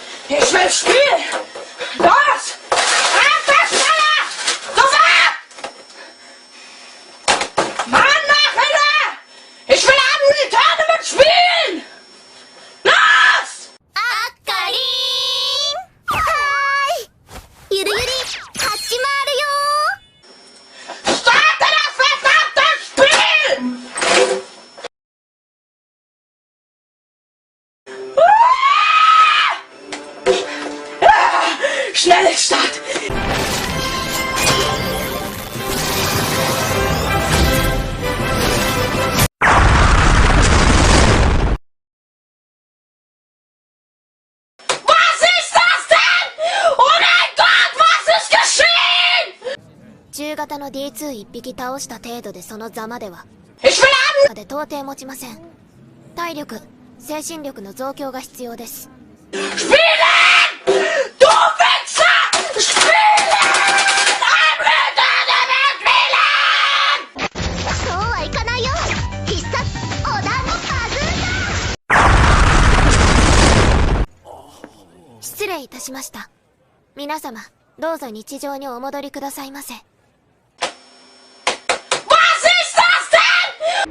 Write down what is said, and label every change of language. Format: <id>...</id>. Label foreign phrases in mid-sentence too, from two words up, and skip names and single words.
<de>Ich will spielen! Los! Einfach schneller! Sofort! Mann, Nachhinein! Ich will am Tournament spielen! Los!</de> <ja>あかりーん。はーい。ゆるゆり始まるよ。</ja> <de>Starte das verdammte Spiel! Schnell Start! Was ist das denn? Oh mein Gott, was ist geschehen?</de> <ja>中型の D2 一匹倒した程度でそのざまでは</ja> <de>Ich will am...</de> <ja>で到底持ちません。体力、精神力の増強が必要です。</ja> <de>Spielen! Du Wichser! Spielen! Am Tournament spielen!</de> <ja>そうはいかないよ。必殺織田のバズーカ。失礼いたしました。皆様、どうぞ日常にお戻りくださいませ。</ja> <de>Was ist das denn?</de>